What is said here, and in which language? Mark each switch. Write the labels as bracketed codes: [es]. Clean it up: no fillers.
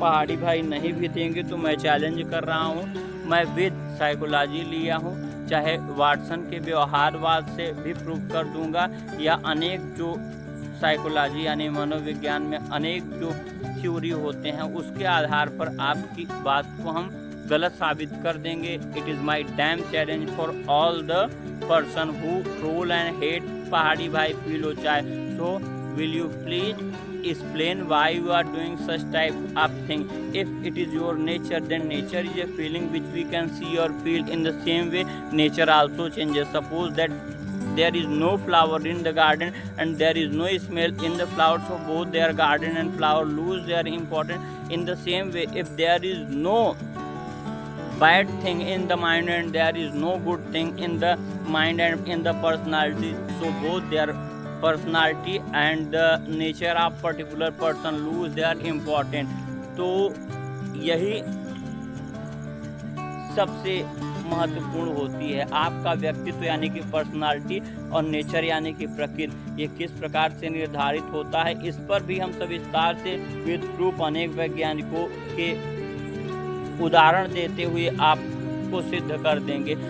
[hi] पहाड़ी भाई नहीं भी देंगे तो मैं चैलेंज कर रहा हूँ, मैं [en] with psychology [hi] लिया हूँ, चाहे वाटसन के व्यवहारवाद से भी प्रूव कर दूंगा, या अनेक जो साइकोलॉजी यानी मनोविज्ञान में अनेक जो थ्योरी होते हैं उसके आधार पर आपकी बात को हम गलत साबित कर देंगे। [en] It is my damn challenge for all the person who troll and hate पहाड़ी भाई पीलो चाय। So will you please explain why you are doing such type of thing? If it is your nature, then nature is a feeling which we can see or feel. In the same way nature also changes. Suppose that there is no flower in the garden and there is no smell in the flower, so both their garden and flower lose their importance. In the same way, if there is no bad thing in the mind and there is no good thing in the mind and in the personality, so both their personality and the nature of particular person lose their importance. [hi] तो यही सबसे महत्वपूर्ण होती है। आपका व्यक्तित्व यानी कि पर्सनालिटी और नेचर यानी कि प्रकृति, ये किस प्रकार से निर्धारित होता है, इस पर भी हम सब विस्तार से [en] with proof [hi] अनेक वैज्ञानिकों के उदाहरण देते हुए आपको सिद्ध कर देंगे।